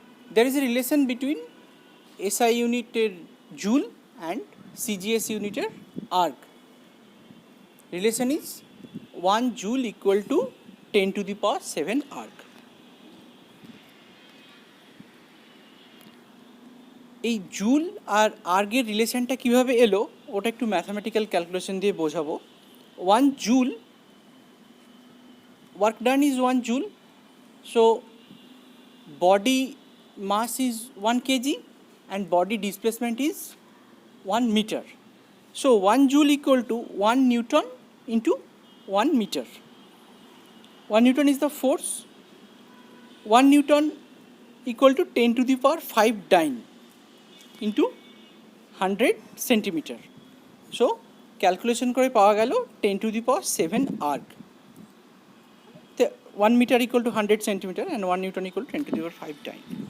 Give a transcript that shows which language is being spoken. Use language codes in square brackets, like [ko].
[en] There is a relation between SI unit joule and CGS unit arg. Relation is 1 joule equal to 10 to the power 7 arg. [bn] এই joule আর আর্গের রিলেশনটা কীভাবে এলো ওটা একটু mathematical calculation দিয়ে বোঝাবো। [en] 1 joule, work done is 1 joule, so body mass is 1 KG and body displacement is 1 metre. So 1 joule equal to 1 newton into 1 meter. 1 Newton is the force. 1 Newton equal to 10 to the power 5 dyne into 100 centimeter. So calculation [bn] করে পাওয়া গেল [en] 10 to the power 7 arg. 1 meter equal to 100 centimeter and 1 Newton equal to 10 to the power 5 dyne.